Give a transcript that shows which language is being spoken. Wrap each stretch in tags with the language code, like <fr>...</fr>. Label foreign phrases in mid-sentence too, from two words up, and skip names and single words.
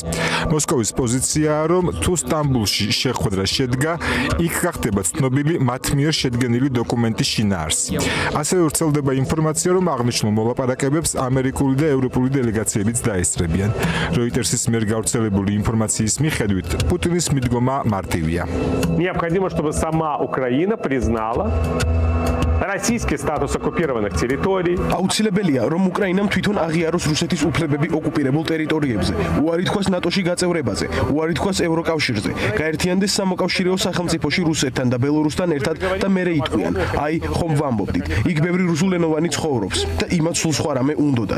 <ka>მოსკოვის პოზიციაა, რომ თუ სტამბოლში შეხვედრა შედგა, იქ გახდება ცნობილი მათ მიერ შედგენილი დოკუმენტის შინაარსი. ასევე ვრცელდება ინფორმაცია, რომ აღნიშნულ მოლაპარაკებებს ამერიკული და ევროპული დელეგაციებიც დაესწრებიან. Reuters-ის მიერ გავრცელებული ინფორმაციის მიხედვით, პუტინის მიდგომა მარტივია.</ka> <ru>Необходимо, чтобы сама Украина признала российский статус оккупированных территорий.</ru> <ka>აუცილებელია, რომ უკრაინამ თვითონ აღიაროს რუსეთის უფლებები ოკუპირებულ ტერიტორიებზე, უარი თქვას ნატოში გაწევრებაზე, უარი თქვას ევროკავშირზე, გაერთიანდეს სამოკავშირეო სახელმწიფოში რუსეთთან და ბელორუსთან ერთად და მერე იტყვიან, აი, ხომ ვამბობდით, იქ ბევრი რუსულენოვანი ცხოვრობს და იმათ სულ სხვა რამე უნდოდათ.</ka>